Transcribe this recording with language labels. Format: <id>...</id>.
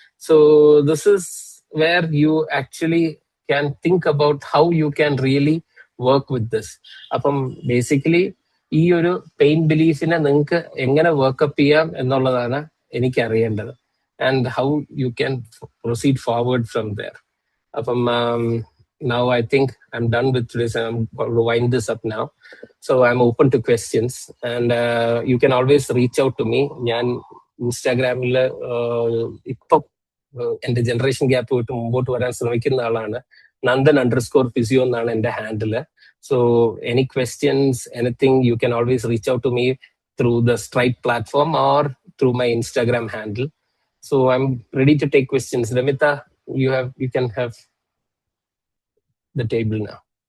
<en>So this is where you actually can think about how you can really work with this.</en> <ml>അപ്പം basically ഈ ഒരു pain ബിലീഫിനെ നിങ്ങൾക്ക് എങ്ങനെ workup ചെയ്യാം എന്നുള്ളതാണ് എനിക്ക് അറിയേണ്ടത്.</ml> <en>And how you can proceed forward from there.</en> <ml>അപ്പം</ml> <en>now I think I'm done with this. I'm going to wind this up now. So I'm open to questions and you can always reach out to me.</en> <ml>ഞാൻ ഇൻസ്റ്റാഗ്രാമിൽ ഇപ്പൊ എന്റെ generation gap വിട്ട് മുമ്പോട്ട് വരാൻ ശ്രമിക്കുന്ന ആളാണ്. Nandan_physio എന്നാണ് എന്റെ handle.</ml> <en>So any questions, anything, you can always reach out to me through the Stride platform or through my Instagram handle. So I'm ready to take questions. Ramita, you can have the table now.</en>